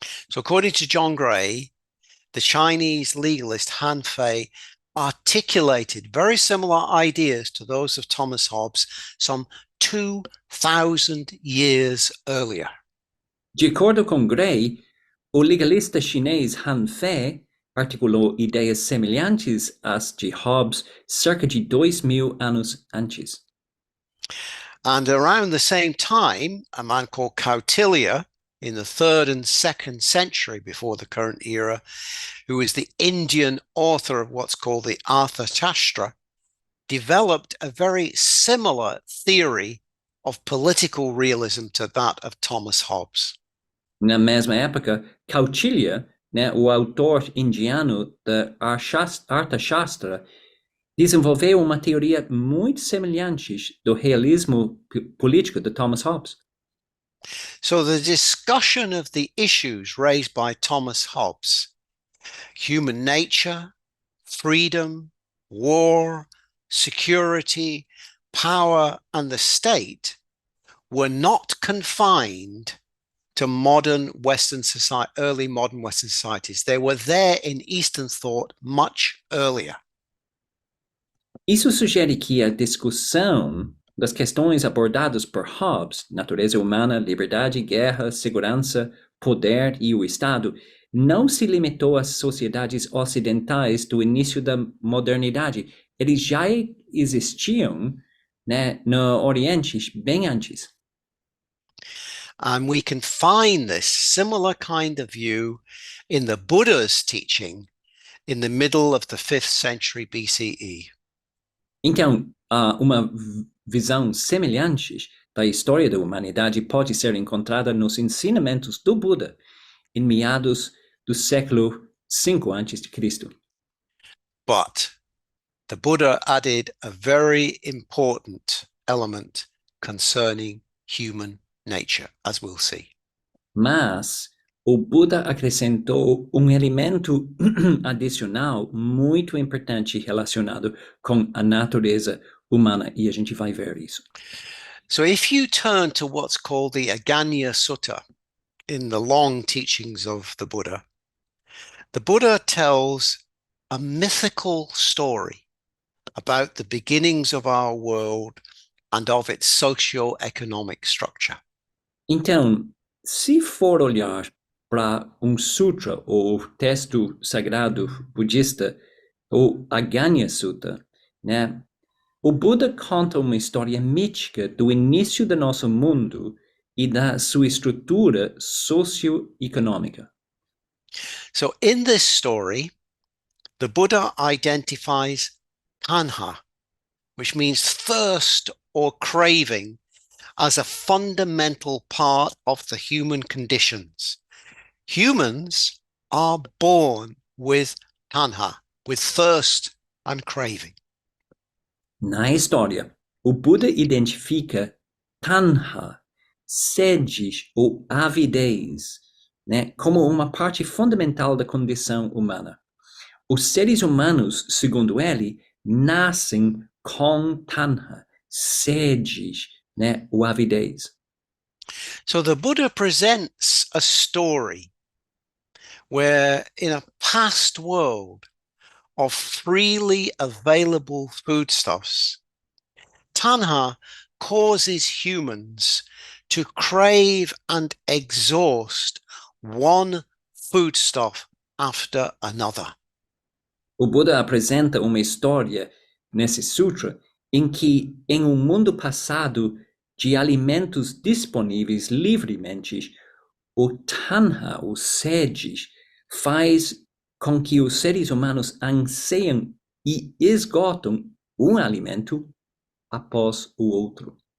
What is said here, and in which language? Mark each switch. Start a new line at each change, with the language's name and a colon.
English: So according to John Gray, the Chinese legalist Han Fei articulated very similar ideas to those of Thomas Hobbes some 2,000 years earlier.
Portuguese: De acordo com Gray, o legalista chinês Han Fei articulou ideias semelhantes às de Hobbes cerca de 2.000 anos antes.
English: And around the same time, a man called Kautilya in the 3rd and 2nd century before the current era, who is the Indian author of what's called the Arthashastra, developed a very similar theory of political realism to that of Thomas Hobbes.
Portuguese: Na mesma época, Kautilya, né, o autor indiano da Arthashastra, desenvolveu uma teoria muito semelhante do realismo político de Thomas Hobbes.
English: So the discussion of the issues raised by Thomas Hobbes, human nature, freedom, war, security, power, and the state, were not confined to modern Western society, early modern Western societies. They were there in Eastern thought much earlier.
Portuguese: Isso sugere que a discussão das questões abordadas por Hobbes, natureza humana, liberdade, guerra, segurança, poder e o Estado, não se limitou às sociedades ocidentais do início da modernidade. Eles já existiam, né, no Oriente bem antes.
English: And we can find this similar kind of view in the Buddha's teaching in the middle of the 5th century BCE.
Portuguese: Então, uma visão semelhante da história da humanidade pode ser encontrada nos ensinamentos do Buda em meados do século V a.C.
English: But the Buddha added a very important element concerning human nature, as we'll see.
Portuguese: Mas o Buda acrescentou um elemento adicional muito importante relacionado com a natureza humana, e a gente vai ver isso.
English: So if you turn to what's called the Aganya Sutta in the long teachings of the Buddha tells a mythical story about the beginnings of our world and of its socio-economic structure.
Portuguese: Então, se for olhar para sutra ou texto sagrado budista, o Aganya Sutta, né, o Buda conta uma história mítica do início do nosso mundo e da sua estrutura socioeconômica.
English: So in this story, the Buddha identifies tanha, which means thirst or craving, as a fundamental part of the human conditions. Humans are born with tanha, with thirst and craving.
Portuguese: Na história, o Buda identifica tanha, sede ou avidez, né, como uma parte fundamental da condição humana. Os seres humanos, segundo ele, nascem com tanha, sedes, né, ou avidez.
English: So the Buddha presents a story where in a past world of freely available foodstuffs, tanha causes humans to crave and exhaust one foodstuff after another.
Portuguese: O Buda apresenta uma história nesse sutra em que, em um mundo passado de alimentos disponíveis livremente, o tanha, o sedes, faz com que os seres humanos anseiam e esgotam um alimento após o outro.